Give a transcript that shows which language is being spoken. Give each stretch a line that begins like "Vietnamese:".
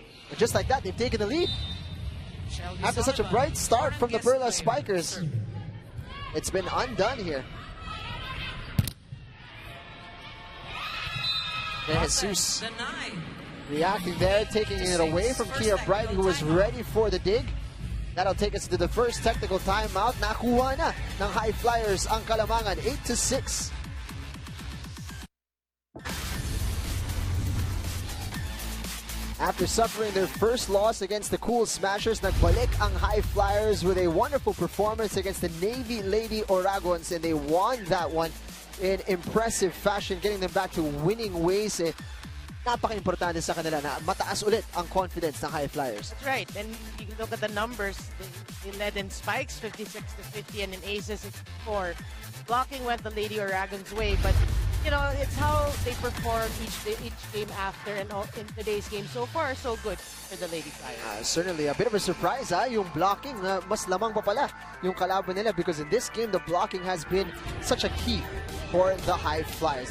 English: And just like that, they've taken the lead. After such a bright start from the Perlas Spikers, it's been undone here. And Jesus Denied. reacting there, taking it away from Kia Bright, who was ready for the dig. That'll take us to the first technical timeout.
Filipino: Nakuha na ng High Flyers ang kalamangan, 8-6.
English: After suffering their first loss against the Cool Smashers,
Filipino: nagbalik ang High Flyers
English: with a wonderful performance against the Navy Lady Oragons, and they won that one in impressive fashion, getting them back to winning ways.
Filipino: Napaka-importante sa kanila na mataas ulit ang confidence ng High Flyers.
English: That's right. And you can look at the numbers. They led in spikes, 56-50, and in aces, 64. Blocking went the Lady Oragon's way, but you know, it's how they perform each game after, and in today's game so far, so good for the Lady Flyers. Certainly a bit of a surprise,
Filipino: yung blocking, mas lamang pa pala yung kalaban nila,
English: because in this game, the blocking has been such a key for the High Flyers.